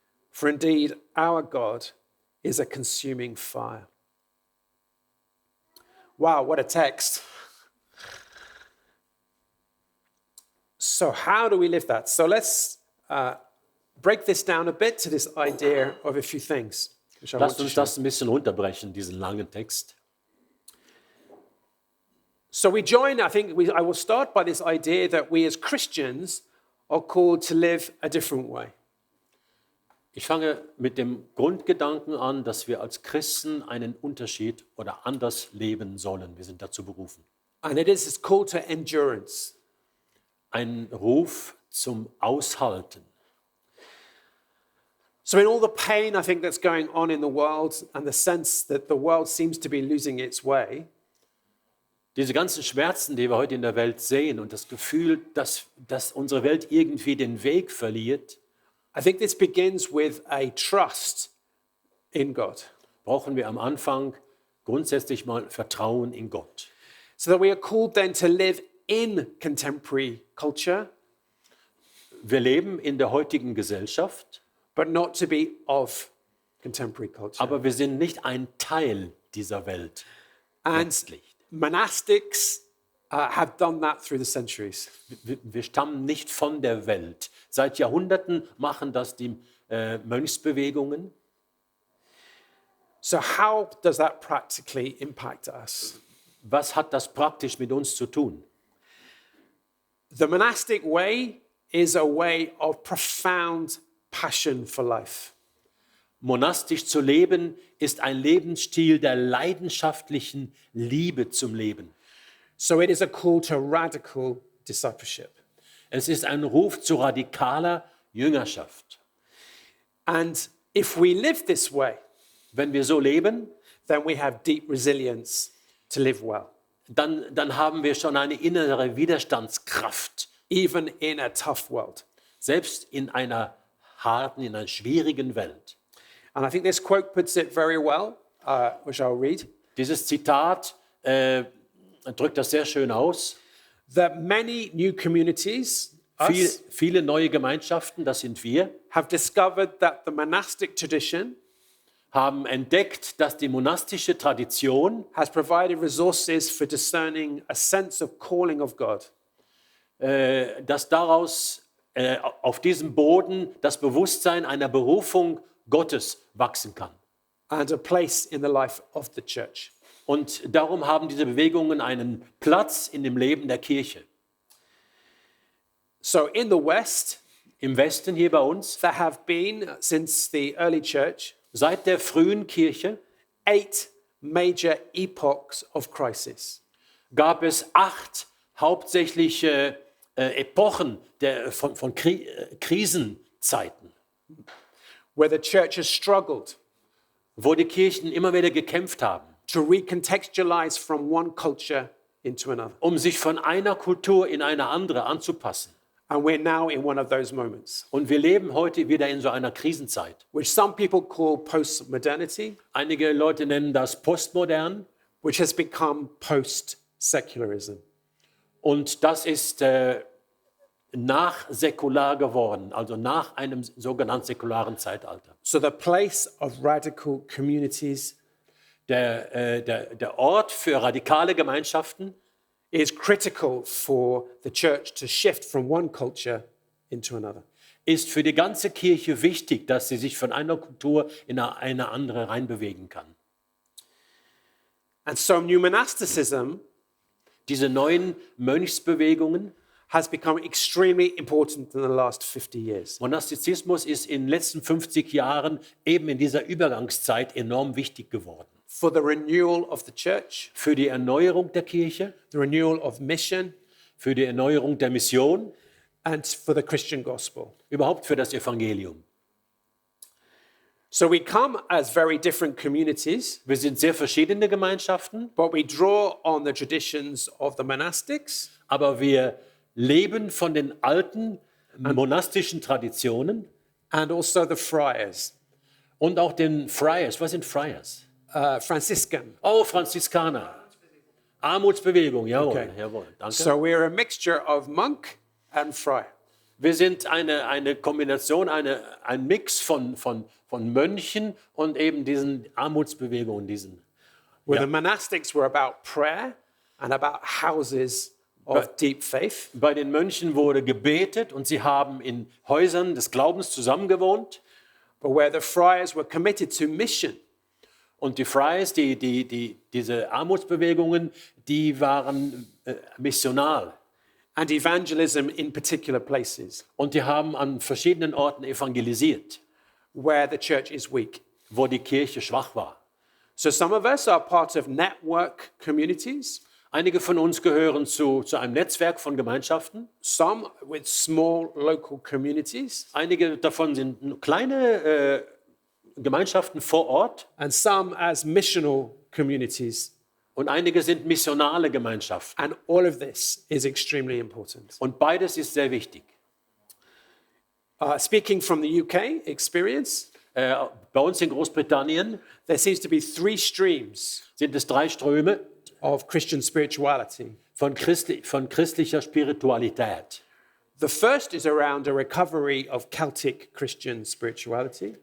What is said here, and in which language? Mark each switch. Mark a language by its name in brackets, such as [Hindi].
[English] For indeed, our God is a consuming fire. Wow, what a text. So how do we live that? So let's break this down a bit to this idea of a few things. [German] Lasst uns das ein bisschen runterbrechen, diesen langen Text. [English] So we join, I will start by this idea that we as Christians are called to live a different way. [German] Ich fange mit dem Grundgedanken an, dass wir als Christen einen Unterschied oder anders leben sollen. Wir sind dazu berufen. [English] And it is called to endurance. [German] Ein Ruf zum Aushalten. [English] So in all the pain, I think, that's going on in the world and the sense that the world seems to be losing its way, [German] Diese ganzen Schmerzen, die wir heute in der Welt sehen und das Gefühl, dass unsere Welt irgendwie den Weg verliert, [English] I think this begins with a trust in God. [German] brauchen wir am Anfang grundsätzlich mal Vertrauen in Gott. [English] So that we are called then to live in contemporary culture, [German] Wir leben in der heutigen Gesellschaft, [English] but not to be of contemporary culture. [German] aber wir sind nicht ein Teil dieser Welt. [English] And [German] Letztlich. [English] monastics have done that through the centuries. [German] Wir stammen nicht von der Welt. Seit Jahrhunderten machen das die Mönchsbewegungen. [English] So how does that practically impact us? [German] Was hat das praktisch mit uns zu tun? [English] The monastic way is a way of profound passion for life. [German] Monastisch zu leben ist ein Lebensstil der leidenschaftlichen Liebe zum Leben. [English] So it is a call to radical discipleship. [German] Es ist ein Ruf zu radikaler Jüngerschaft. [English] And if we live this way, [German] Wenn wir so leben, [English] then we have deep resilience to live well, [German] dann haben wir schon eine innere Widerstandskraft, [English] even in a tough world. [German] selbst in einer harten, in einer schwierigen Welt. [English] And I think this quote puts it very well, which I'll read. [German] Dieses Zitat drückt das sehr schön aus. [English] That many new communities, us, [German] Viele neue Gemeinschaften, das sind wir, [English] have discovered that the monastic tradition [German] haben entdeckt, dass die monastische Tradition, [English] has provided resources for discerning a sense of calling of God. [German] dass daraus auf diesem Boden das Bewusstsein einer Berufung Gottes wachsen kann. [English] And a place in the life of the church. [German] Und darum haben diese Bewegungen einen Platz in dem Leben der Kirche. [English] So in the West, [German] Im Westen hier bei uns, [English] there have been, since the early church, [German] seit der frühen Kirche, [English] 8 major epochs of crisis. [German] gab es 8 hauptsächliche Epochen von Krisenzeiten, [English] Where the church has struggled [German] wo die Kirchen immer wieder gekämpft haben, [English] to recontextualize from one culture into another. [German] um sich von einer Kultur in eine andere anzupassen. [English] And we're now in one of those moments, [German] Und wir leben heute wieder in so einer Krisenzeit. [English] which some people call postmodernity, [German] Einige Leute nennen das postmodern [English] which has become post-secularism. [German] und das ist nachsäkular geworden, also nach einem sogenannten säkularen Zeitalter. [English] So the place of radical communities [German] Der Ort für radikale Gemeinschaften [English] is critical for the church to shift from one culture into another. [German] ist für die ganze Kirche wichtig, dass sie sich von einer Kultur in eine andere reinbewegen kann. [English] And so new monasticism [German] Diese neuen Mönchsbewegungen, [English] has become extremely important in the last 50 years. [German] Monastizismus ist in den letzten 50 Jahren eben in dieser Übergangszeit enorm wichtig geworden. [English] For the renewal of the church, [German] Für die Erneuerung der Kirche, [English] the renewal of mission, [German] für die Erneuerung der Mission, [English] and for the Christian gospel. [German] überhaupt für das Evangelium. [English] So we come as very different communities, [German] Wir sind sehr verschiedene Gemeinschaften, [English] but we draw on the traditions of the monastics [German] aber wir leben von den alten monastischen Traditionen [English] and also the friars, [German] und auch den Friars. Was sind Friars? [English] Franciscan. [German] Oh, Franziskaner. Armutsbewegung, jawohl, Okay. jawohl, danke. [English] So we're a mixture of monk and friar. [German] Wir sind eine Kombination, ein Mix von Mönchen und eben diesen Armutsbewegungen, [English] Where the monastics were about prayer and about houses of deep faith. [German] Bei den Mönchen wurde gebetet und sie haben in Häusern des Glaubens zusammengewohnt. [English] But where the friars were committed to mission. [German] Und die Friars, diese Armutsbewegungen, die waren missional. [English] And evangelism in particular places [German] Und die haben an verschiedenen Orten evangelisiert, [English] where the church is weak. [German] wo die Kirche schwach war. [English] So some of us are part of network communities, [German] Einige von uns gehören zu einem Netzwerk von Gemeinschaften. [English] some with small local communities, [German] Einige davon sind kleine Gemeinschaften vor Ort [English] and some as missional communities. [German] und einige sind missionale Gemeinschaften. [English] And all of this is extremely important. [German] Und beides ist sehr wichtig. [English] Speaking from the UK experience, [German] Bei uns in Großbritannien [English] there seems to be 3 streams [German] sind es 3 Ströme [English] of Christian spirituality. [German] von christlicher Spiritualität. [English] The first is around a recovery of Celtic Christian spirituality.